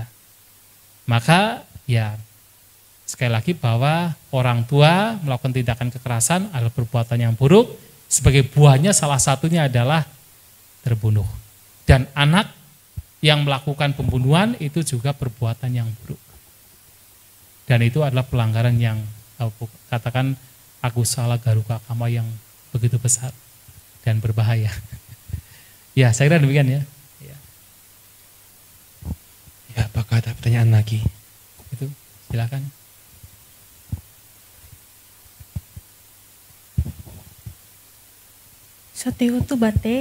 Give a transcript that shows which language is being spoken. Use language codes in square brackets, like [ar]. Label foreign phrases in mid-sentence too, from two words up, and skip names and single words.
[id] Maka ya sekali lagi bahwa orang tua melakukan tindakan kekerasan adalah perbuatan yang buruk, sebagai buahnya salah satunya adalah terbunuh. Dan anak yang melakukan pembunuhan itu juga perbuatan yang buruk. Dan itu adalah pelanggaran yang katakan [pi] akusala garuka kama [id] yang begitu besar dan berbahaya. Ya, saya kira demikian ya. Ya, apakah ada pertanyaan lagi? Itu, silakan. [pi] Satihutu Bante.